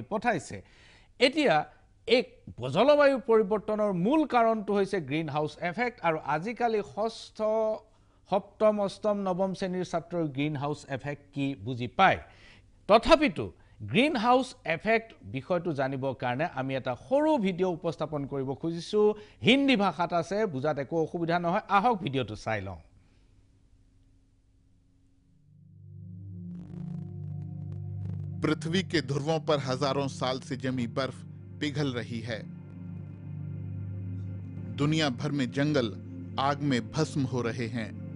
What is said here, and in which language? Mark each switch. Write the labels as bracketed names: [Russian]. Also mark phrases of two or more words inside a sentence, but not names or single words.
[Assamese] পঠাইছে এতিয়া এক জলবায়ু পৰিৱৰ্তনৰ মূল কাৰণটো হৈছে [English] green house effect [Assamese] আৰু আজিকালি ষষ্ঠ সপ্তম অষ্টম নৱম শ্ৰেণীৰ ছাত্ৰৰ [English] green house effect [Assamese] কি বুজি পায় তথাপিতো [English] green house effect [Assamese] বিষয়টো জানিবৰ কাৰণে আমি এটা সৰু ভিডিও উপস্থাপন কৰিব খুজিছো হিন্দী ভাষাত আছে বুজাত একো অসুবিধা নহয় আহক ভিডিওটো চাই লওঁ [Hindi] पृथ्वी के ध्रुवों पर हजारों साल से जमी बर्फ पिघल रही है। दुनिया भर में जंगल आग में भस्म हो रहे हैं।